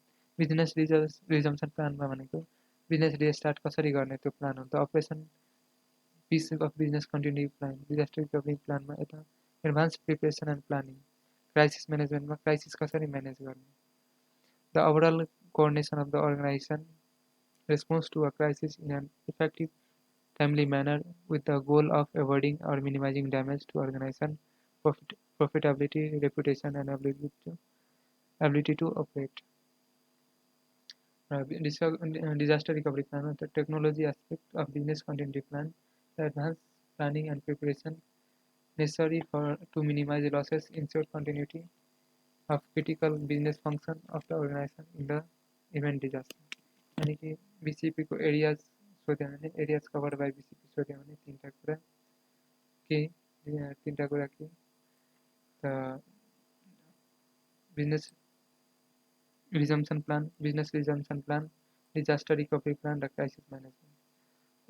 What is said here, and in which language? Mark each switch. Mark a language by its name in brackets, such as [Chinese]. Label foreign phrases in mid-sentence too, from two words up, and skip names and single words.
[English] business resumption [Nepali] प्लानमा भनेको [English] business restart [Nepali] कसरी गर्ने त्यो प्लान हुन्छ, [English] operation piece of business continuity plan, disaster recovery प्लानमा यता advance preparation and planning, क्राइसिस म्यानेजमेन्टमा क्राइसिस [Nepali] कसरी म्यानेज गर्ने, [English] the overall coordination of the organization response to a crisis in an effective timely manner with the goal of avoiding or minimizing damage to organization profitability, reputation, and ability to operate. Disaster recovery plan, the technology aspect of business continuity plan, the advanced planning and preparation necessary to minimize losses, ensure continuity of critical business function of the organization in the event disaster. [Nepali] यानी कि बीसीपी को एरियाज सोध्यो भने, [English] areas covered by BCP [Nepali] सोध्यो भने तिनवटा कुरा के, त [English] business resumption plan, disaster recovery plan [Nepali] र [English] crisis management.